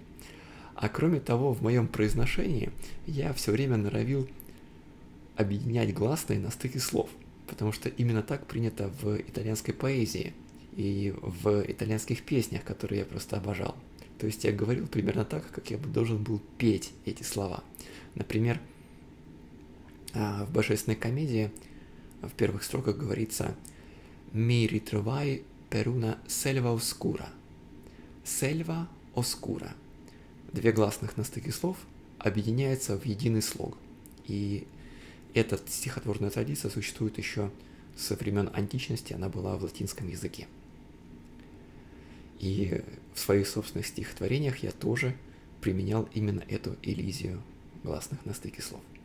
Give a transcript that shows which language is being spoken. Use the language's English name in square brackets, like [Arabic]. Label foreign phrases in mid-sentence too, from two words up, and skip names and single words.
[Russian] А кроме того, в моем произношении я все время норовил объединять гласные на стыке слов, потому что именно так принято в итальянской поэзии и в итальянских песнях, которые я просто обожал. То есть я говорил примерно так, как я бы должен был петь эти слова. Например, в божественной комедии в первых строках говорится [Italian] «Mi ritrovai per una selva oscura». «Selva oscura». [Russian] 2 гласных на стыке слов объединяются в единый слог. И эта стихотворная традиция существует еще со времен античности, она была в латинском языке. И в своих собственных стихотворениях я тоже применял именно эту элизию гласных на стыке слов.